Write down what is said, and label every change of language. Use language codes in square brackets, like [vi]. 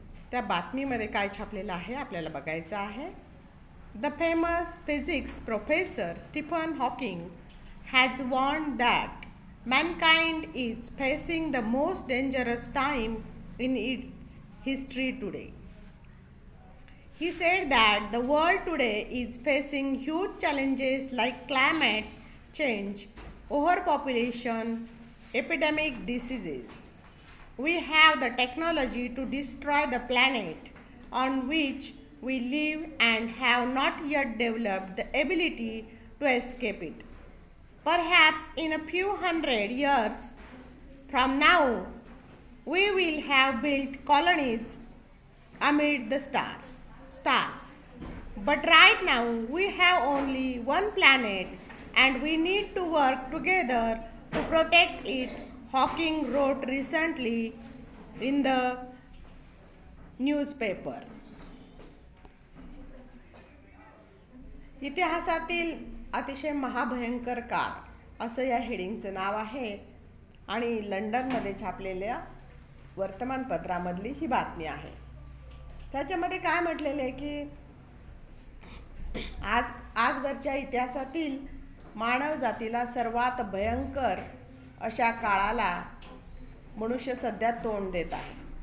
[mr] त्या बातमीमध्ये काय छापलेलं आहे आपल्याला बघायचं आहे. [en] The famous physics professor Stephen Hawking has warned that mankind is facing the most dangerous time in its history today. He said that the world today is facing huge challenges like climate change, overpopulation, epidemic diseases. We have the technology to destroy the planet on which we live and have not yet developed the ability to escape it. Perhaps in a few hundred years from now, we will have built colonies amid the stars. But right now we have only one planet and we need to work together to protect it, Hawking wrote recently in the newspaper. [mr] इतिहासातील अतिशय महाभयंकर काळ असं या हेडिंगचं नाव आहे आणि लंडनमध्ये छापलेल्या वर्तमानपत्रामधली ही बातमी आहे. त्याच्यामध्ये काय म्हटलेलं आहे की आजवरच्या इतिहासातील मानव जातीला सर्वात भयंकर अशा काळाला मनुष्य सध्या तोंड देत आहे.